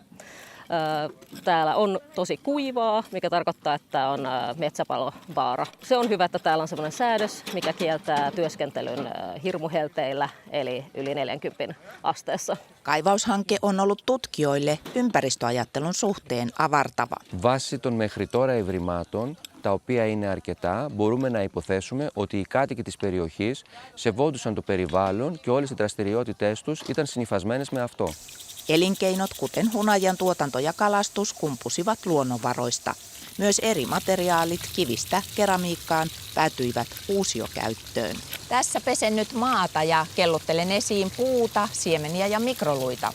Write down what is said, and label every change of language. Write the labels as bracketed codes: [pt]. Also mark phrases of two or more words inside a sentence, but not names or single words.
[fi] Täällä on tosi kuivaa, mikä tarkoittaa, että on metsäpalovaara. Se on hyvä, että täällä on sellainen säädös, mikä kieltää työskentelyn hirmuhelteillä, eli yli 40 asteessa. Kaivaushanke on ollut tutkijoille ympäristöajattelun suhteen avartava. [el] Βάσει των μέχρι τώρα ευρημάτων, τα οποία είναι αρκετά, μπορούμε να υποθέσουμε ότι οι κάτοικοι της περιοχής σεβόντουσαν το περιβάλλον και όλες οι δραστηριότητές τους ήταν συνυφασμένες με αυτό. [fi] Elinkeinot, kuten hunajan tuotanto ja kalastus, kumpusivat luonnonvaroista. Myös eri materiaalit kivistä keramiikkaan päätyivät uusiokäyttöön. Tässä pesen nyt maata ja kelluttelen esiin puuta, siemeniä ja mikroluita.